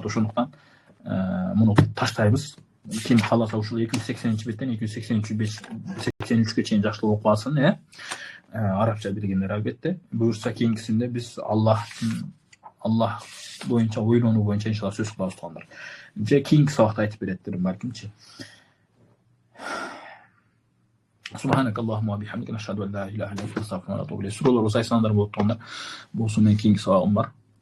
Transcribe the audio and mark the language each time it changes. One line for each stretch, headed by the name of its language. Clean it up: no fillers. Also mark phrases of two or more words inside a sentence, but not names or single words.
Kyrgyz: Ошондуктан муну таштайбыз. Ким кааласа ушул 280-беттен 283-ке чейин жакшылап окуп алсын, арабча билгендер албетте. Буюрса кийинкисинде биз Аллах боюнча ойлонуу боюнча иншалла сөз кылабыз туугандар. Же кийинки сабакта айтып береттир балкимчи.
Arabic: سبحانك اللهم وبحمدك، أشهد أن لا إله إلا أنت، أستغفرك وأتوب إليك.
Kyrgyz: Суралар болсо айтсаңдар болот туугандар. Болсо мен кийинки сабагым бар.